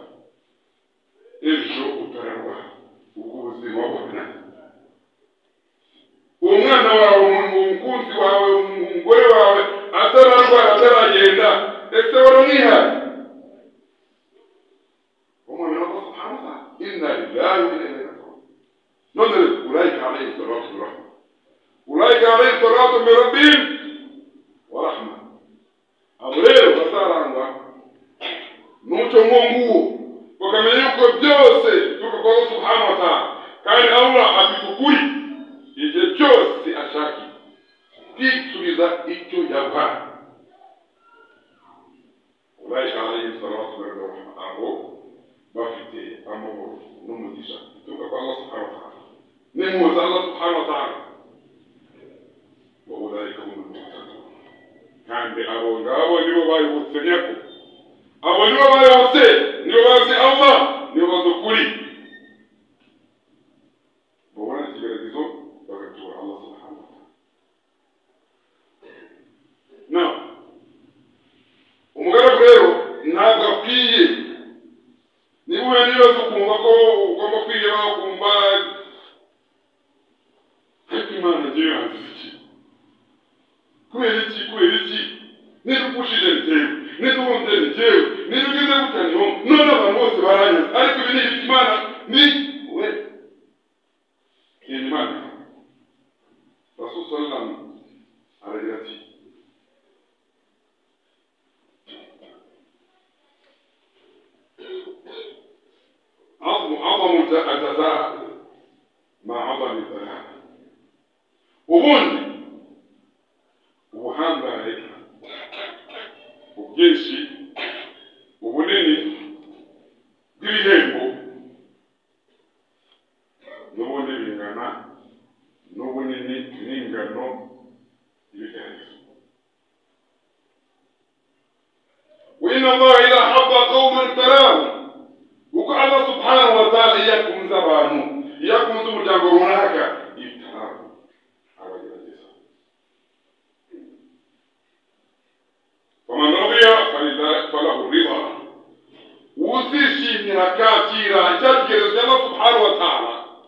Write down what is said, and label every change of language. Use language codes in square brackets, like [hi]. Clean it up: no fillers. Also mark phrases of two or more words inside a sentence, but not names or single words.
[rw] ubwo ubuzima bubona umwana wawe umukunzi wawe umugore wawe atararwara ataragenda ese waramwihaye umwana [ar] وسبحان الله إنا لله وإنا إليه راجعون none أولئك عليه صلاة ورحمة أولئك عليه صلاة من ربهم ورحمة [rw] aburero basarangwa nuco ngonguwo bakamenya yuko byose tuko kwa [ar] سبحانه وتعالى [rw] kandi Allah abitukuri igihe cyose ashaki kwisubiza icyo yabaha [ar] أولئك عليه صلاة ورحمة [rw] abo bafite amahoro n'umugisha tuko kwa Allah [ar] سبحانه وتعالى nimuza Allah سبحانه وتعالى وأولئك هم المهتدون [rw] kandi abo ngabo nibo bayibutse nyako abo nibo bayose nibo bazi Allah nibo bazukuri bobona kigeragezo bagatura Allah [ar] سبحانه وتعالى [rw] na umugaragu rero ntabwo akwiye niba uhuye n'ibibazo ukumva ko ugomba kwiheba ukumva ariko Imana ngewe yanzize iki kubera iki nidupushije ngewe niduhunze ngewe nidugize gutaniho none abantu bose baranyaze ariko ibi ni Imana ni we Imana [ar] رسول صلى الله [rw] aragira ati [ar] عظم الجزاء مع عظم البلاء [rw] ubundi ubuhambaye ubwinshi ubunini bw'ibihembo n'ubundi bingana n'ubunini n'ingano y'ibigeragezo [ar] وإن الله إذا حب قوما ابتلاهم [rw] uko Allah [ar] سبحانه وتعالى [rw] yakunze abantu yakunze umuryango runaka ibitaro abagerageza [ar] فمن رضي فله الرضا [rw] uzishimira kakira cyagereza Allah [ar] سبحانه وتعالى